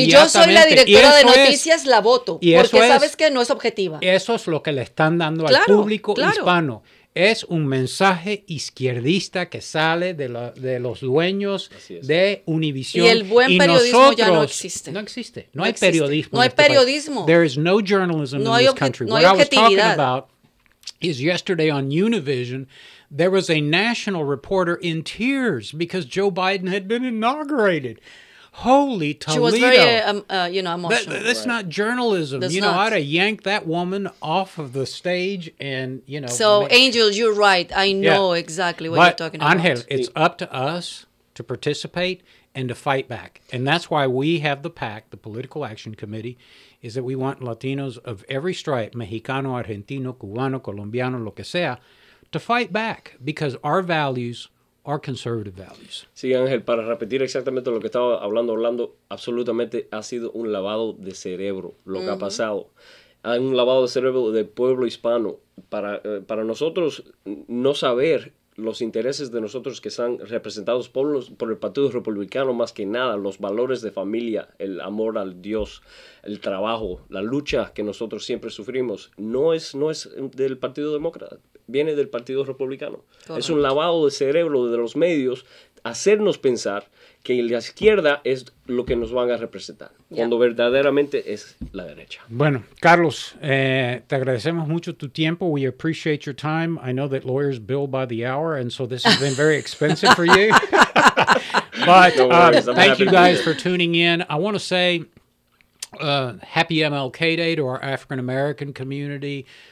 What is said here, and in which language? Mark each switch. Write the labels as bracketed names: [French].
[Spanish] No, si yo soy la directora de noticias, la voto. Porque sabes que no es objetiva. Eso es lo que le están dando al público hispano. Es un mensaje izquierdista que sale de los dueños de Univisión. Y el buen periodismo ya no existe. No existe. No hay periodismo. No hay periodismo. [English] There is no journalism in this country. What I was talking about is yesterday on Univision, there was a national reporter in tears because Joe Biden had been inaugurated. Holy Toledo. She was very, emotional. That's not journalism. That's I'd have yanked that woman off of the stage and, So, Angel, you're right. I know exactly what you're talking about. Angel, it's up to us to participate and to fight back. And that's why we have the PAC, the Political Action Committee, is that we want Latinos of every stripe, Mexicano, Argentino, Cubano, Colombiano, [Spanish] lo que sea, [English] to fight back because our values are conservative values. [Spanish] Sí, Ángel, para repetir exactamente lo que estaba hablando, absolutamente ha sido un lavado de cerebro lo que ha pasado. Hay un lavado de cerebro del pueblo hispano. Para nosotros no saber los intereses de nosotros que están representados por el Partido Republicano, más que nada, los valores de familia, el amor al Dios, el trabajo, la lucha que nosotros siempre sufrimos, no es del Partido Demócrata, viene del Partido Republicano. Correcto. Es un lavado de cerebro de los medios, hacernos pensar que la izquierda es lo que nos van a representar, cuando verdaderamente es la derecha. Bueno, Carlos, te agradecemos mucho tu tiempo. [English] We appreciate your time. I know that lawyers bill by the hour, and so this has been very expensive for you. But thank you guys for tuning in. I want to say happy MLK Day to our African-American community.